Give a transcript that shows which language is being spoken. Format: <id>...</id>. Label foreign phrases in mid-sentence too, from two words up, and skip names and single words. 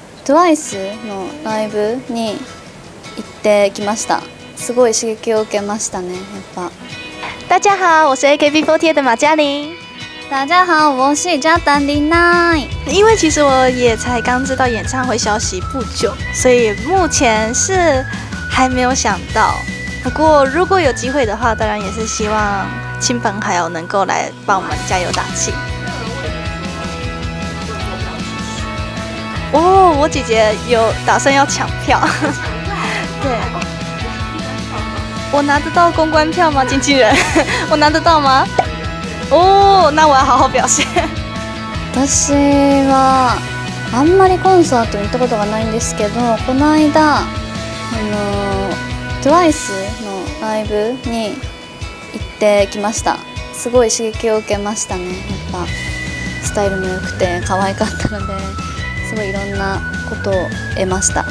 <ja>TWICE のライブに行ってきました。すごい刺激を受けましたね。やっぱ。</ja> <zh>大家好，我是 AKB48的马嘉玲。大家好，我是嘉丹林奈。因为其实我也才刚知道演唱会消息不久，所以目前是还没有想到。不过如果有机会的话，当然也是希望亲朋好友能够来帮我们加油打气。哦，我姐姐有打算要抢票。对。我拿得到公关票吗？经纪人，我拿得到吗？おー、那我要好好表現。</zh> <ja>私はあんまりコンサートに行ったことがないんですけど、この間TWICE のライブに行ってきました。すごい刺激を受けましたね。やっぱスタイルも良くて可愛かったので、すごいいろんなことを得ました。</ja>